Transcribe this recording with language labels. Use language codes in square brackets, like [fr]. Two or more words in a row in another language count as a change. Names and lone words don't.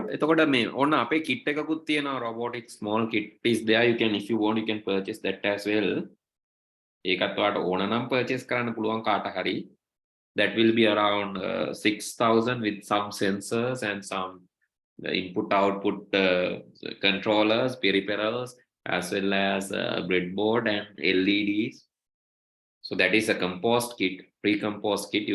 [si] එතකොට මේ ඕන අපේ kit එකකුත් තියෙනවා [en] robotic small kit is there. You can, if you want, you can purchase that as well. [si] ඒකත් ඔයාලට ඕන නම් purchase කරන්න පුළුවන් කාට හරි. [en] That will be around 6,000 with some sensors and some input output controllers, peripherals, as well as a breadboard and LEDs. So that is a compost kit, pre-compost kit.